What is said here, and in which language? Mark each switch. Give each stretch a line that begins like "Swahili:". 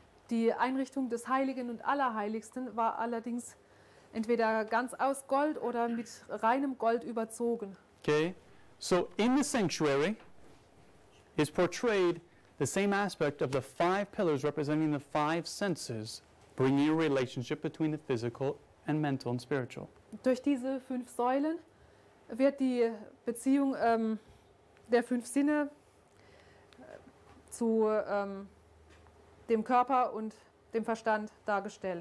German: Die Einrichtung des Heiligen und Allerheiligsten war allerdings entweder ganz aus Gold oder mit reinem Gold überzogen.
English: Okay, so in the sanctuary is portrayed the same aspect of the five pillars representing the five senses, bringing a relationship between the physical and mental and spiritual.
German: Durch diese fünf Säulen wird die Beziehung der fünf Sinne zu dem Körper und dem Verstand dargestellt.